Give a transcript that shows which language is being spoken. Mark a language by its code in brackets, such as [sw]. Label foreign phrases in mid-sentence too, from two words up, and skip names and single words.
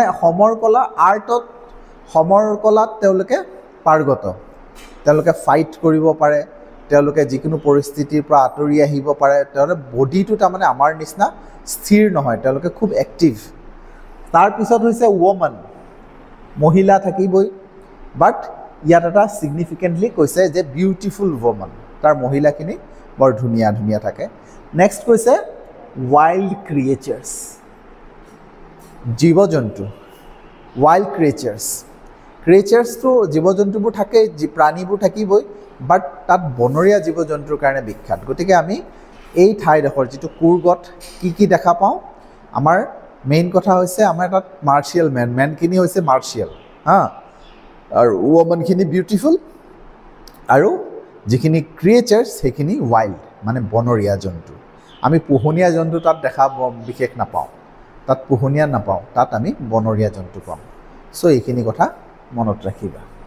[as] সমৰকলা আৰ্টত সমৰকলাত তেওঁলোকে পাৰ্গত তেওঁলোকে ফাইট কৰিব পাৰে তেওঁলোকে যিকোনো পৰিস্থিতিৰ পৰা আঁতৰি আহিব পাৰে তেওঁলোকে বডিটো তাৰমানে আমাৰ নিচিনা স্থিৰ নহয় তেওঁলোকে খুব এক্টিভ তাৰপিছত হৈছে ওমেন মহিলা থাকিবই বাট ইয়াত এটা সিগনিফিকেণ্টলি কৈছে যে [en] beautiful women [as] তাৰ মহিলাখিনি বৰ ধুনীয়া ধুনীয়া থাকে নেক্সট কৈছে [en] wild creatures [as] জীৱ জন্তু [en] wild creatures [as] তো জীৱ জন্তুবোৰ থাকে প্ৰাণীবোৰ থাকিবই বাট তাত বনৰীয়া জীৱ জন্তুৰ কাৰণে বিখ্যাত গতিকে আমি এই ঠাইডোখৰ যিটো কুৰ্গত কি দেখা পাওঁ আমাৰ মেইন কথা হৈছে আমাৰ তাত [en] martial menখিনি [as] হৈছে মাৰ্শিয়াল হা আৰু [en] womenখিনি beautiful [as] আৰু যিখিনি ক্ৰিয়েচাৰ্ছ সেইখিনি ৱাইল্ড মানে বনৰীয়া জন্তু আমি পোহনীয়া জন্তু তাত দেখা বিশেষ নাপাওঁ তাত পোহনীয়া নাপাওঁ তাত আমি বনৰীয়া জন্তু পাম সো এইখিনি কথা মনত ৰাখিবা